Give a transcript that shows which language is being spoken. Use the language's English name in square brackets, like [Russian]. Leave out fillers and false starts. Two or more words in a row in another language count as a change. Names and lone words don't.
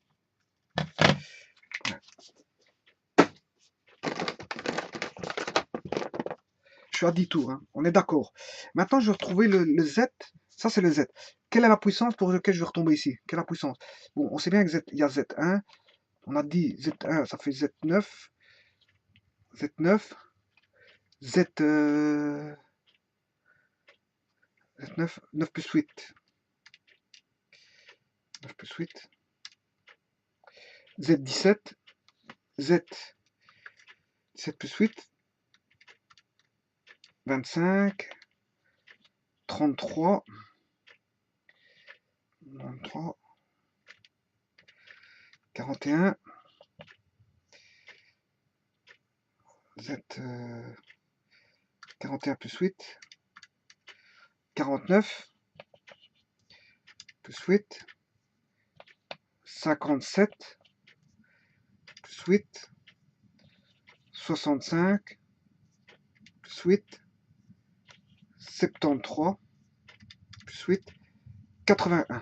[French] Je suis à 10 tours. Hein. On est d'accord. Maintenant, je vais retrouver le Z. Ça, c'est le Z. Quelle est la puissance pour laquelle je vais retomber ici? Quelle est la puissance? Bon, on sait bien qu'il y a Z1. On a dit Z1, ça fait Z9. Z9. Z9, 9 plus 8. 9 plus 8. Z17. Z17 plus 8. 25. 33. 43. 41. 41 plus 8, 49 plus 8, 57 plus 8, 65 plus 8, 73 plus 8, 81.